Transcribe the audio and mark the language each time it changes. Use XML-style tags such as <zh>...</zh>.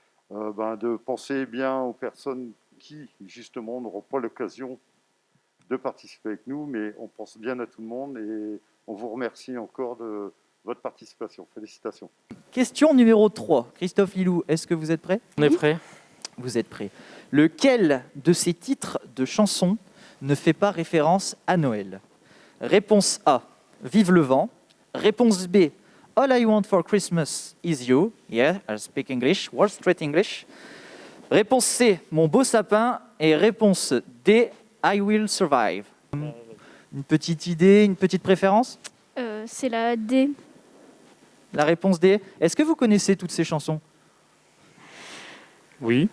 <fr>de penser bien aux personnes qui, justement, n'auront pas l'occasion de participer avec nous, mais on pense bien à tout le monde et on vous remercie encore de votre participation. Félicitations. Question numéro 3. Christophe Lilou, est-ce que vous êtes prêt? On est prêt? Vous êtes prêt. Lequel de ces titres de chansons ne fait pas référence à Noël? Réponse A, Vive le vent. Réponse B, All I want for Christmas is you.</fr> <en>Yeah, I speak English, Wall Street English.</en> <fr>Réponse C, Mon beau sapin. Et réponse D, I will survive. Une petite idée, une petite préférence? C'est la D. La réponse D. Est-ce que vous connaissez toutes ces chansons? Oui.</fr>